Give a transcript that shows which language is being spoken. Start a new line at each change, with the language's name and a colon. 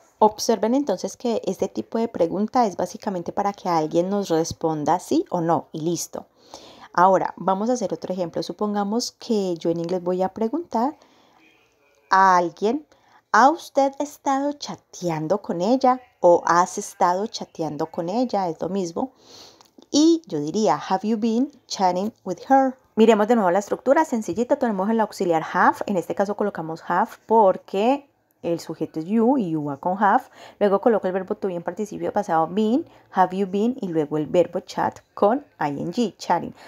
Spanish: Observen entonces que este tipo de pregunta es básicamente para que alguien nos responda sí o no y listo. Ahora vamos a hacer otro ejemplo. Supongamos que yo en inglés voy a preguntar a alguien, ¿ha usted estado chateando con ella? O ¿has estado chateando con ella? Es lo mismo. Y yo diría,
English: have you been chatting with her?
Spanish: Miremos de nuevo la estructura, sencillita, tenemos el auxiliar have, en este caso colocamos have porque el sujeto es you y you va con have, luego coloco el verbo to be en participio pasado been,
English: have you been
Spanish: y luego el verbo chat con ing, chatting.